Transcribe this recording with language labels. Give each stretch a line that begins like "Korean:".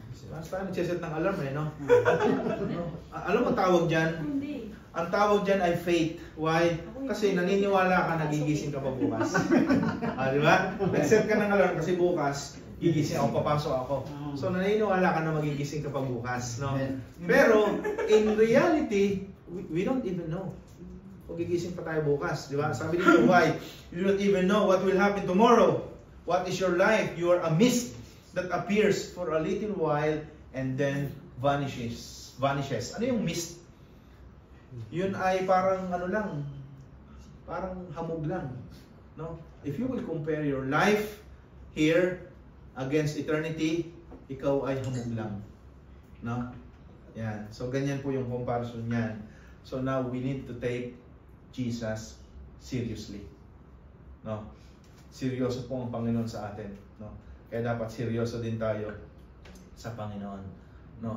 Filipino: Mas tayo nagseset ng alarm no? Alam mo tawag dyan? Hindi. Ang tawag dyan ay faith. Why? Kasi naniniwala ka na gigising ka pa bukas. Di ba? Nag-set ka ng alarm kasi bukas, gigising ako, papasok ako. So naniniwala ka na magigising ka pa bukas. No?
English: Pero, in reality, we don't even know.
Filipino: Kung gigising pa tayo bukas. Di ba? Sabi dito,
English: why? You don't even know what will happen tomorrow. What is your life? You are a mist that appears for a little while and then vanishes.
Filipino: Ano yung mist? Yun ay parang ano lang, parang hamog lang, no?
English: If you will compare your life here against eternity,
Filipino: ikaw ay hamog lang, no? Yan. So ganyan po yung comparison niyan.
English: So now we need to take Jesus seriously, no?
Filipino: Seryoso po ang Panginoon sa atin, no? Kaya dapat seryoso din tayo sa Panginoon, no?